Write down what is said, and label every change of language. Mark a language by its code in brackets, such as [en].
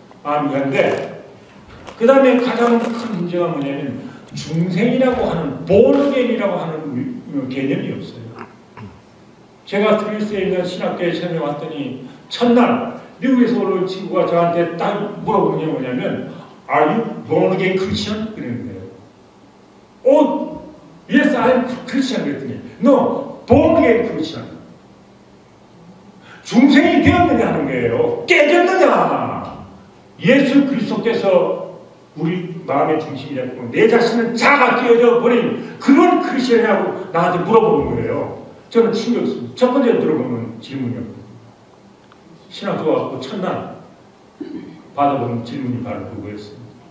[ko] 마음이 간데, 그 다음에 가장 큰 문제가 뭐냐면, 중생이라고 하는, born-again이라고 하는 개념이 없어요. 제가 그리스에 있는 신학교에 처음에 왔더니, 첫날, 미국에서 온 친구가 저한테 딱 물어보는 게 뭐냐면, [en] Are you born-again Christian? [ko] 그러는 거예요. [en] Yes, I am Christian. [ko] 그랬더니, [en] No, born-again Christian. [ko] 중생이 되었느냐 하는 거예요. 깨졌느냐? 예수 그리스도께서 우리 마음의 중심이 됐고 내 자신은 자가 끼어져 버린 그런 크리스천이라고 나한테 물어보는 거예요. 저는 충격이었습니다. 첫 번째 들어보는 질문이었고 신학 좋아갖고 첫날 받아본 질문이 바로 그거였습니다.